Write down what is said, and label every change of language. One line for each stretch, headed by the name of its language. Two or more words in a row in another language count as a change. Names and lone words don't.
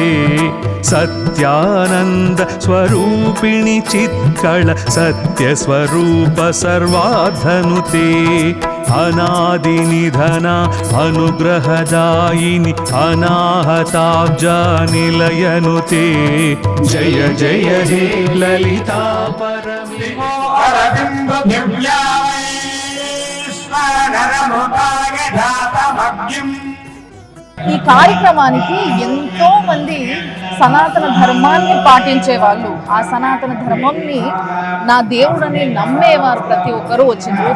Sanskrit: सत्यानंद स्वरूपिणि चित्कळ सत्यस्वरूप सर्वाधनुते अनादिनिधना अनुग्रहदायिनि अनाहताब्जा निलयनुते जय जय हे ललिता
Telugu: ఈ కార్యక్రమానికి ఎంతో మంది సనాతన ధర్మాన్ని పాటించే వాళ్ళు, ఆ సనాతన ధర్మంని నా దేవుడని నమ్మేవారు ప్రతి ఒక్కరూ వచ్చిండ్రు.